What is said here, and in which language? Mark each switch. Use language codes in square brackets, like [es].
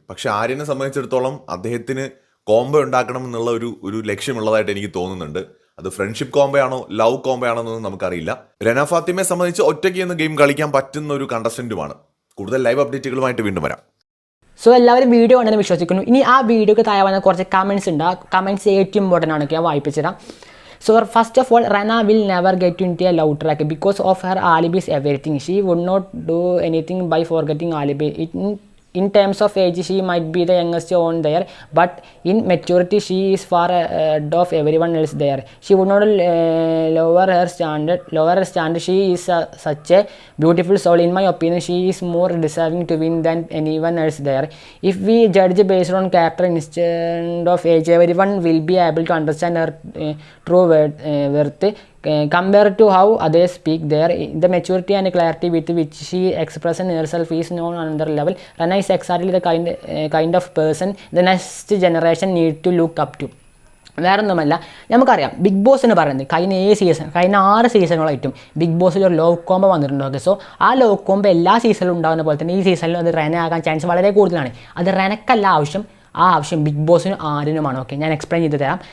[ml] പക്ഷെ ആര്യനെ സംബന്ധിച്ചിടത്തോളം അദ്ദേഹത്തിന് കോംബോ ഉണ്ടാക്കണം എന്നുള്ള ഒരു ലക്ഷ്യമുള്ളതായിട്ട് എനിക്ക് തോന്നുന്നുണ്ട്. അത് ഫ്രണ്ട്ഷിപ്പ് കോംബോ ആണോ ലവ് കോംബോ ആണോ എന്നൊന്നും നമുക്കറിയില്ല. റെന ഫാത്തിമയെ സംബന്ധിച്ച് ഒറ്റയ്ക്ക് ഗെയിം കളിക്കാൻ പറ്റുന്ന ഒരു കണ്ടസ്റ്റന്റുമാണ്. കൂടുതൽ ലൈവ് അപ്ഡേറ്റുകളുമായിട്ട് വീണ്ടും വരാം. സോ എല്ലാവരും വീഡിയോ കണ്ടെന്ന് വിശ്വസിക്കുന്നു. ഇനി ആ വീഡിയോക്ക് താഴെ വന്ന കുറച്ച് കമൻസ് ഉണ്ട്. ആ കമൻസ് ഏറ്റവും ഇമ്പോർട്ടൻ്റ് ആണ്. ഞാൻ വായിപ്പിച്ചു തരാം. [en] So first of all, Rana will never get into a love track because of her alibi is everything. She would not do anything by forgetting alibi. In terms of age, she might be the youngest on there, but in maturity, she is far ahead of everyone else there. She would not lower her standard. She is such a beautiful soul. In my opinion, she is more deserving to win than anyone else there. If we judge based on character instead of age, everyone will be able to understand her true worth. Compared to how others speak there, the maturity and clarity with which she expresses herself is on another level. Rana is exactly the kind of person the next generation need to look up to. [ml] വേറൊന്നുമല്ല, നമുക്കറിയാം big boss എന്ന് പറയുന്നത് കഴിഞ്ഞ 6 സീസണുകളായിട്ടും big ബോസിൽ ഒരു law combo വന്നിട്ടുണ്ട്. Okay, so ആ law combo എല്ലാ സീസണിലും ഉണ്ടാകുന്ന പോലെ തന്നെ ഈ സീസണിലും അത് റെന ആകാൻ ചാൻസ് വളരെ കൂടുതലാണ്. അത് റെനക്കല്ല ആവശ്യം, ആ ആവശ്യം ബിഗ് ബോസിനും ആര്യനുമാണ്. ഓക്കെ, ഞാൻ എക്സ്പ്ലെയിൻ ചെയ്ത് തരാം.